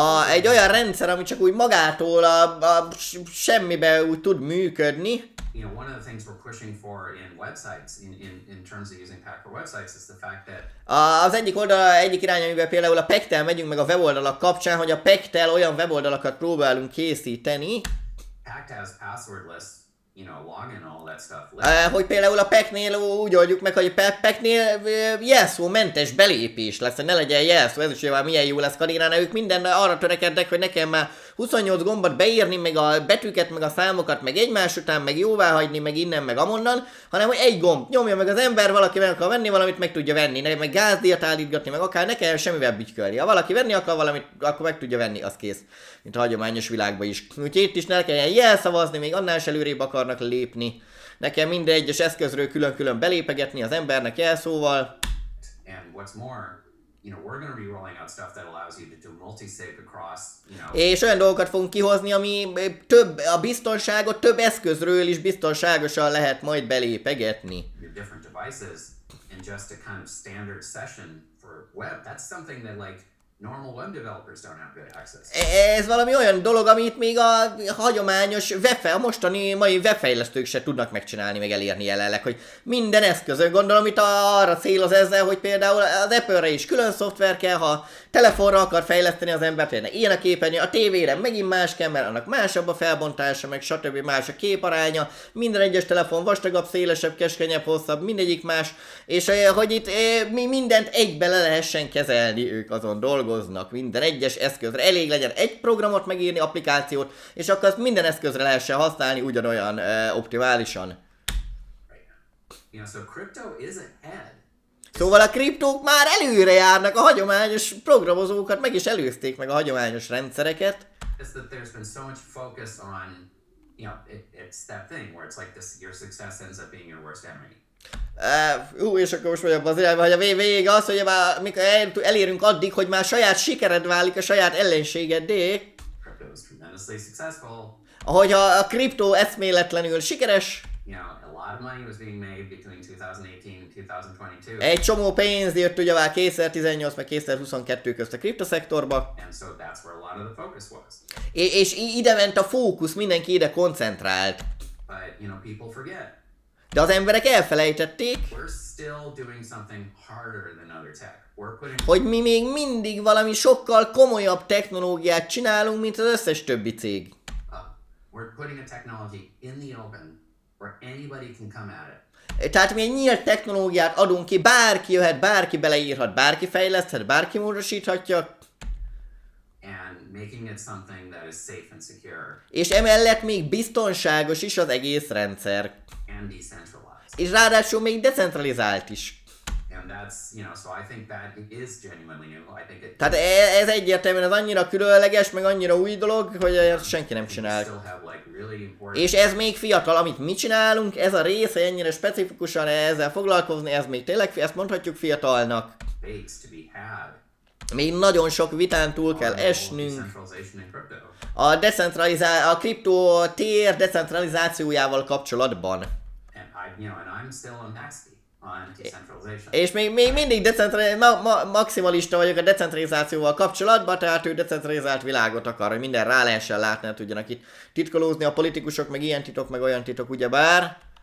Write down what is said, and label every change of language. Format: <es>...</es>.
<hu>Egy olyan rendszer, ami csak úgy magától a semmibe úgy tud működni.</hu> <en>one of the things we're pushing for in websites, in terms of using Pack for websites, is the fact that</en> <hu>Az egyik oldal, egyik irány, amivel például a PEC-tel megyünk meg a weboldalak kapcsán, hogy a PEC-tel olyan weboldalakat próbálunk készíteni,</hu> <en>Pact has passwordless, login, all that stuff.</en> <hu>hogy például a PEC-nél úgy oldjuk meg, hogy a PEC-nél jelszómentes belépés lesz, hogy ne legyen jelszó, ez is már milyen jó lesz Kadénánál, ők minden arra törekednek, hogy nekem már 28 gombot beírni, meg a betűket, meg a számokat, meg egymás után, meg jóvá hagyni, meg innen, meg amonnan, hanem hogy egy gomb nyomja meg az ember, valaki meg akar venni valamit, meg tudja venni, meg gázdíjat állítgatni, meg akár ne kell semmivel bütykölni. Ha valaki venni akar valamit, akkor meg tudja venni, az kész. Mint a hagyományos világban is. Úgyhogy itt is ne kelljen jelszavazni, még annál is előrébb akarnak lépni. Nekem minden egyes eszközről külön-külön belépegetni az embernek jelszóval.</hu> <en>And what's more, we're going to be rolling out stuff that allows you to do multi-sig across,</en> <hu>És olyan dolgokat fogunk kihozni, ami a biztonságot több eszközről is biztonságosan lehet majd belépegetni.</hu> <en>your different devices in just a kind of standard session for web. That's something that normal web developers don't have good access.</en> <hu>Ez valami olyan dolog, amit még a hagyományos a mostani mai webfejlesztők se tudnak megcsinálni, meg elérni jelenleg, hogy minden eszközön, gondolom itt arra céloz ezzel, hogy például az Apple-re is külön szoftver kell, ha telefonra akar fejleszteni az ember, például ilyen a képernyő, a tévére megint más kell, mert annak másabb a felbontása, meg stb. Más a képaránya, minden egyes telefon vastagabb, szélesebb, keskenyebb, hosszabb, mindegyik más, és hogy itt mindent egybe le lehessen kezelni, ők azon dolgoznak, minden egyes eszközre, elég legyen egy programot megírni, applikációt, és akkor azt minden eszközre lehessen használni ugyanolyan optimálisan.</hu> <en>So crypto is ahead.</en> <hu>Szóval a kriptók már előre járnak, a hagyományos programozókat meg is előzték meg a hagyományos rendszereket.</hu> <en>It's that there's been so much focus on, it's that thing where it's like this, your success ends up being your worst enemy.</en> <hu>És akkor most vagyok az irányba, hogy a vége az, hogy már mikor elérünk addig, hogy már saját sikered válik a saját ellenségeddé.</hu> <en>Crypto is tremendously successful.</en> <hu>Ahogy a kriptó eszméletlenül sikeres.</hu> <en>A lot of money was being made between 2018 and 2022.</en> <hu>Egy csomó pénz jött ugye már 2018 meg 2022 közt a kriptoszektorba.</hu> <en>And so that's where a lot of the focus was.</en> <hu>És ide ment a fókusz, mindenki ide koncentrált.</hu> <en>But, people forget.</en> <hu>De az emberek elfelejtették,</hu> <en>We're still doing something harder than other tech. We're putting</en> <hu>hogy mi még mindig valami sokkal komolyabb technológiát csinálunk, mint az összes többi cég.</hu> <en>we're putting a technology in the open where anybody can come at it.</en> <hu>Tehát mi egy nyílt technológiát adunk ki, bárki jöhet, bárki beleírhat, bárki fejleszthet, bárki módosíthatja.</hu> <en>And making it something that is safe and secure.</en> <hu>És emellett még biztonságos is az egész rendszer.</hu> <en>And decentralized.</en> <hu>És ráadásul még decentralizált is.</hu> <en>And that's, so I think that is genuinely new. I think it.</en> <hu>Tehát ez egyértelműen az annyira különleges, meg annyira új dolog, hogy ezt senki nem csinál.</hu> <en>Still have really important.</en> <hu>És ez még fiatal, amit mi csinálunk, ez a része ennyire specifikusan ezzel foglalkozni, ez még tényleg, ezt mondhatjuk fiatalnak.</hu> <en>Debates to be had.</en> <hu>Még nagyon sok vitán túl kell esnünk. A kriptó tér decentralizációjával kapcsolatban.</hu> <en>And I'm still a maxi on decentralization.</en> <hu>És még mindig maximalista vagyok a decentralizációval kapcsolatban, tehát ő decentralizált világot akar, hogy minden rá lehessen látni, hogy tudjanak itt titkolózni a politikusok, meg ilyen titok, meg olyan titok, ugyebár.</hu>